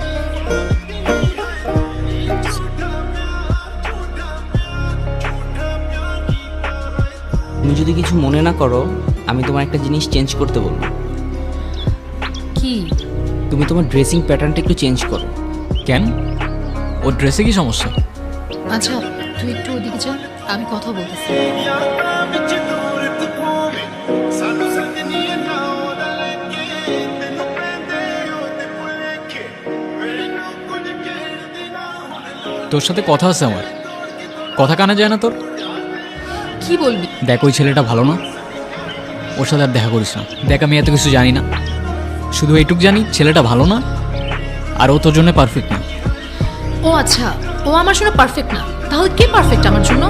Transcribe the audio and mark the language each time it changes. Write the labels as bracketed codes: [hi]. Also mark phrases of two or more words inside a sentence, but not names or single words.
[bn] তুমি যদি কিছু মনে না করো, আমি তোমার একটা জিনিস চেঞ্জ করতে বলবো। কি? তুমি তোমার [en] dressing patternটা [bn] একটু চেঞ্জ করো। কেন? ওর ড্রেসে কি সমস্যা? আচ্ছা তুই একটু ওদিকে যা, আমি কথা বলতেছি। [pa] ਯਾਦਾਂ ਵਿੱਚ ਦੂਰ ਤੂੰ ਹੋਵੇਂ ਸਾਨੂੰ ਸੰਗ ਨਹੀਂ ਨਾ ਉਹਦਾ ਲੈ ਕੇ ਤੈਨੂੰ ਪੈਂਦੇ ਉਹਦੇ ਭੁਲੇਖੇ ਮੈਨੂੰ ਕੁਝ ਕਹਿਣ ਨਾ ਹੁਣ [bn] তোর সাথে কথা আছে আমার, কথা কানে যায় না তোর? কি বলবি? দেখ ওই ছেলেটা ভালো না, ওর সাথে আর দেখা করিস না। দেখ আমি এত কিছু জানি না, শুধু এইটুক জানি ছেলেটা ভালো না আর ও তোর জন্য পারফেক্ট না। ও আচ্ছা, ও আমার জন্য পারফেক্ট না, তাহলে কে পারফেক্ট আমার জন্য?